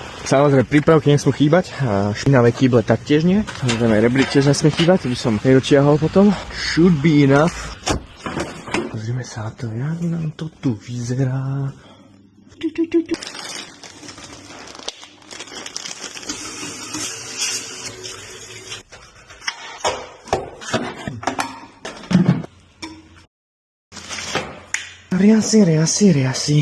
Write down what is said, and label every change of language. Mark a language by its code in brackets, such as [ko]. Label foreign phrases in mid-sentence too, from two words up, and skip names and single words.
[sk] samozrejme prípravky nesmú chýbať, a špinavé kýble taktiež nie. Samozrejme rebrík tiež nesmie chýbať, to by som nedočiahol potom. [en] Should be enough. [sk] Pozrime sa na to, jak nám to tu vyzerá. Riasy.